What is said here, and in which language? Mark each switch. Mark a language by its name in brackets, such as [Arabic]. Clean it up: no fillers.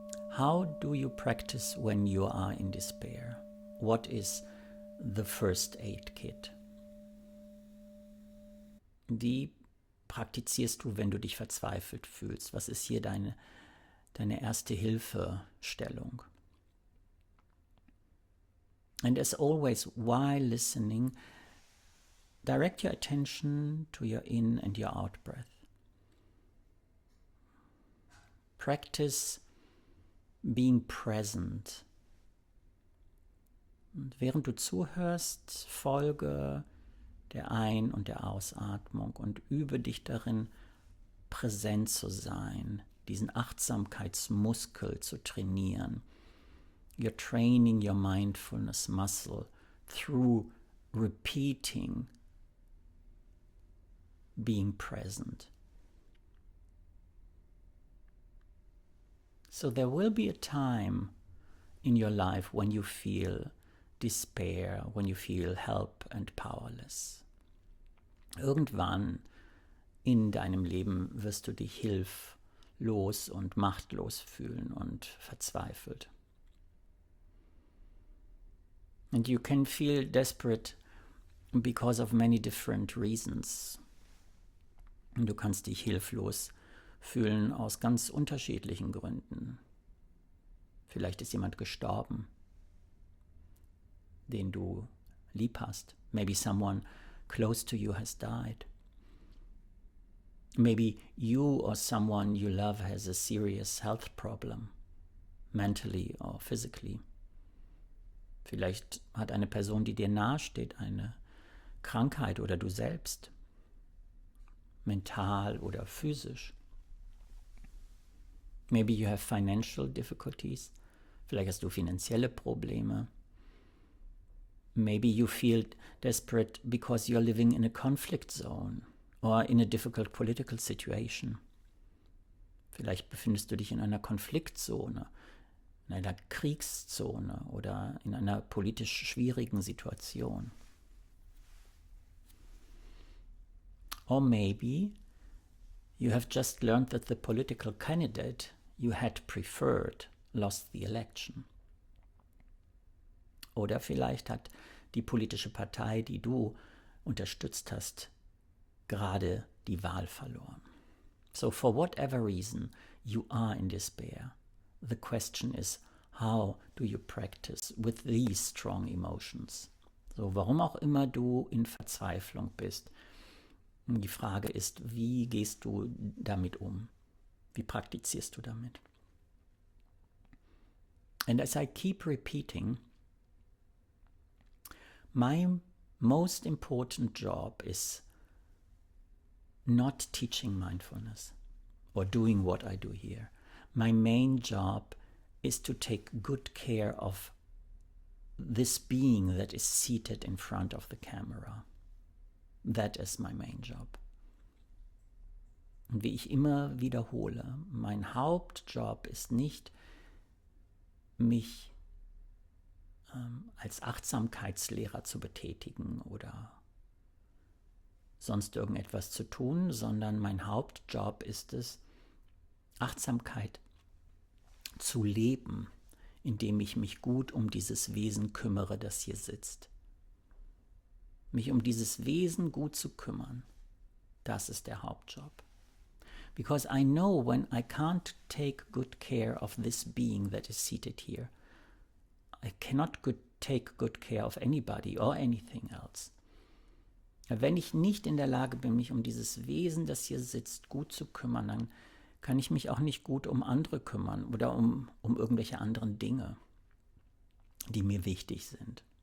[English] How do you practice when you are in despair? What is the first aid kit? [German] Wie praktizierst du, wenn du dich verzweifelt fühlst? Was ist hier deine Erste Hilfe Stellung? [English] And as always, while listening, direct your attention to your in and your out breath. Practice being present. [German] Und während du zuhörst, folge der Ein- und der Ausatmung und übe dich darin, präsent zu sein, diesen Achtsamkeitsmuskel zu trainieren. [English] You're training your mindfulness muscle through repeating being present. So there will be a time in your life when you feel despair, when you feel help and powerless. [German] Irgendwann in deinem Leben wirst du dich hilflos und machtlos fühlen und verzweifelt. [English] And you can feel desperate because of many different reasons. [German] Und du kannst dich hilflos fühlen aus ganz unterschiedlichen Gründen. Vielleicht ist jemand gestorben, den du lieb hast. [English] Maybe someone close to you has died. Maybe you or someone you love has a serious health problem, mentally or physically. [German] Vielleicht hat eine Person, die dir nahesteht, eine Krankheit oder du selbst, mental oder physisch. [English] Maybe you have financial difficulties. [German] Vielleicht hast du finanzielle Probleme. [English] Maybe you feel desperate because you're living in a conflict zone or in a difficult political situation. [German] Vielleicht befindest du dich in einer Konfliktzone, in einer Kriegszone oder in einer politisch schwierigen Situation. [English] Or maybe you have just learned that the political candidate you had preferred lost the election. [German] Oder vielleicht hat die politische Partei, die du unterstützt hast, gerade die Wahl verloren. [English] So for whatever reason you are in despair, the question is, how do you practice with these strong emotions? [German] So, warum auch immer du in Verzweiflung bist, die Frage ist, wie gehst du damit um? Wie praktizierst du damit? [English] And as I keep repeating, my most important job is not teaching mindfulness or doing what I do here. My main job is to take good care of this being that is seated in front of the camera. That is my main job. [German] Und wie ich immer wiederhole, mein Hauptjob ist nicht, mich als Achtsamkeitslehrer zu betätigen oder sonst irgendetwas zu tun, sondern mein Hauptjob ist es, Achtsamkeit zu leben, indem ich mich gut um dieses Wesen kümmere, das hier sitzt. Mich um dieses Wesen gut zu kümmern, das ist der Hauptjob. [English] Because I know when I can't take good care of this being that is seated here, I cannot take good care of anybody or anything else. [German] Wenn ich nicht in der Lage bin, mich um dieses Wesen, das hier sitzt, gut zu kümmern, dann kann ich mich auch nicht gut um andere kümmern oder um irgendwelche anderen Dinge, die mir wichtig sind.